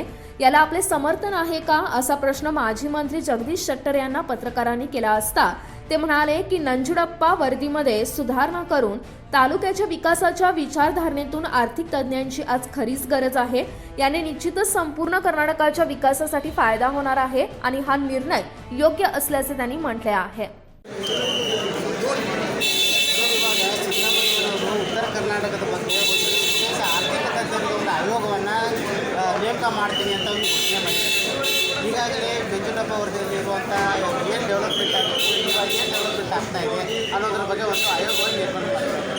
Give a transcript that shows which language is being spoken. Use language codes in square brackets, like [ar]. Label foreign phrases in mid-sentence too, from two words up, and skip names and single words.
[mr] याला आपले समर्थन आहे का असा प्रश्न माजी मंत्री जगदीश शेट्टर यांना पत्रकारांनी केला असता ते म्हणाले की नंजुडप्पा वर्दीमध्ये सुधारणा करून तालुक्याच्या विकासाच्या विचारधारणेतून आर्थिक तज्ञांची आज खरीच गरज आहे। याने निश्चितच संपूर्ण कर्नाटकाच्या विकासासाठी फायदा होणार आहे आणि हा निर्णय योग्य असल्याचे त्यांनी म्हटले आहे। [kn] उत्तर कर्नाटकದ ಬಗ್ಗೆ ಒಂದು ವಿಶೇಷ ಆರ್ಥಿಕ ತಜ್ಞರಿಗೆ ಒಂದು ಆಯೋಗವನ್ನು ನೇಮಕ ಮಾಡ್ತೀನಿ ಅಂತ ಒಂದು ಘೋಷಣೆ ಮಾಡಿದ್ದಾರೆ। ಈಗಾಗಲೇ ನಂಜುಂಡಪ್ಪ ವರದಿಯಲ್ಲಿರುವಂಥ ಏನು ಡೆವಲಪ್ಮೆಂಟ್ ಆಗುತ್ತೆ, ಇವಾಗ ಏನು ಡೆವಲಪ್ಮೆಂಟ್ ಆಗ್ತಾ ಇದೆ ಅನ್ನೋದ್ರ ಬಗ್ಗೆ ಒಂದು ಆಯೋಗವನ್ನು ನೇಮಕ ಮಾಡಿದ್ದಾರೆ।